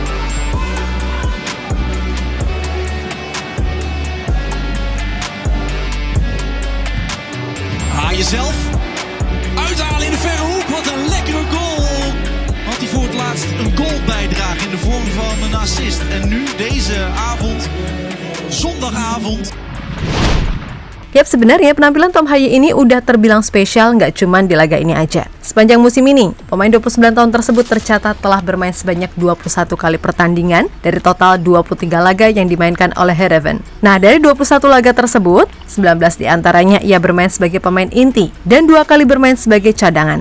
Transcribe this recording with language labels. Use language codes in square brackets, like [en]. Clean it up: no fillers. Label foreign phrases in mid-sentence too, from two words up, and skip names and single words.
[nl] Haaien zelf. Uithalen in de verre hoek. Wat een lekkere goal. Had hij voor het laatst een goal bijdrage in de vorm van een assist. En nu deze avond, zondagavond. [id] Yap, sebenarnya penampilan Tom Haaien ini udah terbilang spesial nggak cuman di laga ini aja. Sepanjang musim ini, pemain 29 tahun tersebut tercatat telah bermain sebanyak 21 kali pertandingan dari total 23 laga yang dimainkan oleh Heerenveen. Nah, dari 21 laga tersebut, 19 diantaranya ia bermain sebagai pemain inti dan 2 kali bermain sebagai cadangan.